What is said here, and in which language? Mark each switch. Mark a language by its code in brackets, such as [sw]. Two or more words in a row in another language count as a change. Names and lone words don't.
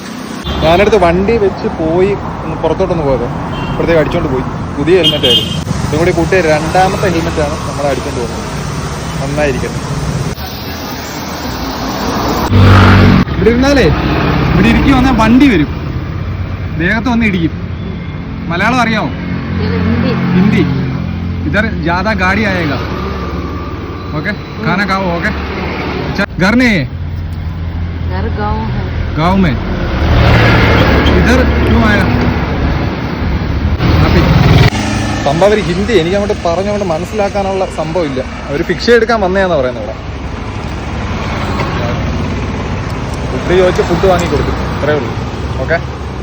[ml] ഞാനടുത്ത് വണ്ടി വെച്ച് പോയി പുറത്തോട്ടൊന്ന് പോയത്, ഇപ്പോഴത്തേക്ക് അടിച്ചോണ്ട് പോയി. പുതിയ ഹെൽമെറ്റ് ആയിരുന്നു. ഇതും കൂടി കൂട്ടിയ രണ്ടാമത്തെ ഹെൽമെറ്റാണ് നമ്മൾ അടിച്ചോണ്ട് പോകുന്നത്. നന്നായിരിക്കട്ടെ. ഇവിടെ ഇരുന്നാലേ ഇവിടെ ഇരിക്കും വന്നാൽ വണ്ടി വരും, ദേഹത്ത് വന്ന് ഇടിക്കും. മലയാളം അറിയാമോ? [hi] हिंदी इधर ज्यादा गाड़ी आएगा. ओके खाना खाओ. ओके अच्छा घर नहीं है? घर गांव है. गांव में इधर क्यों आया? [ml] സംഭവം അവർ ഹിന്ദി എനിക്ക് അങ്ങോട്ട് പറഞ്ഞുകൊണ്ട് മനസ്സിലാക്കാനുള്ള സംഭവം ഇല്ല. അവർ ഫിക്സ് എടുക്കാൻ വന്നതാന്ന് പറയുന്നത്. ഇവിടെ ഫുഡ് ചോദിച്ച് ഫുഡ് വാങ്ങി കൊടുക്കും, അത്രേ ഉള്ളൂ. ഓക്കെ.